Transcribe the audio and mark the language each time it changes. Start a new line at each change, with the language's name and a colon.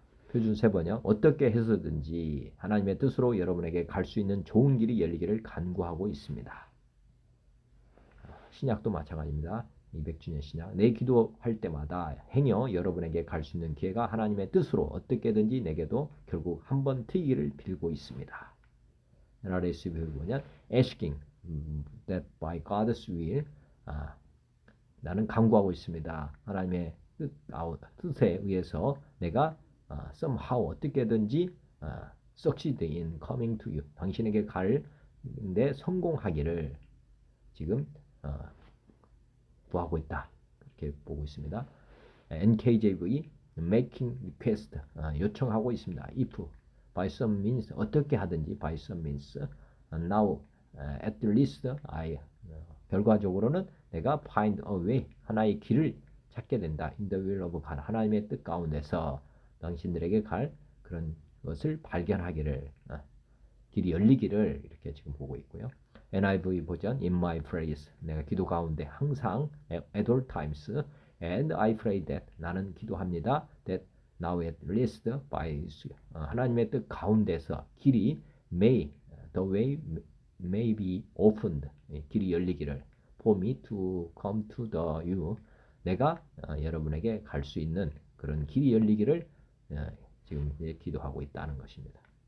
Korean: 표준 세번역 어떻게 해서든지 하나님의 뜻으로 여러분에게 갈 수 있는 좋은 길이 열리기를 간구하고 있습니다. 신약도 마찬가지입니다. 200주년 신약 내 기도할 때마다 행여 여러분에게 갈 수 있는 기회가 하나님의 뜻으로 어떻게든지 내게도 결국 한번 트이기를 빌고 있습니다.
English: NRSV 보면 asking that by God's will
Korean: 나는 간구하고 있습니다. 하나님의 뜻에 의해서 내가 somehow 어떻게든지
English: succeed in coming to you
Korean: 당신에게 가는데 성공하기를 지금 구하고 있다. 이렇게 보고 있습니다. NKJV
English: making request
Korean: 요청하고 있습니다.
English: if by some means
Korean: 어떻게 하든지
English: by some means now at least I 결과적으로는 내가 find a way
Korean: 하나의 길을 찾게 된다.
English: in the will of God
Korean: 하나님의 뜻 가운데서 당신들에게 갈 그런 것을 발견하기를 길이 열리기를 이렇게 지금 보고 있고요.
English: NIV 버전 in my prayers
Korean: 내가 기도 가운데 항상
English: at all times and I pray that
Korean: 나는 기도합니다.
English: that now at least by
Korean: 하나님의 뜻 가운데서 길이
English: may the way may be opened
Korean: 길이 열리기를
English: for me to come to the you
Korean: 내가 여러분에게 갈 수 있는 그런 길이 열리기를 지금 기도하고 있다는 것입니다.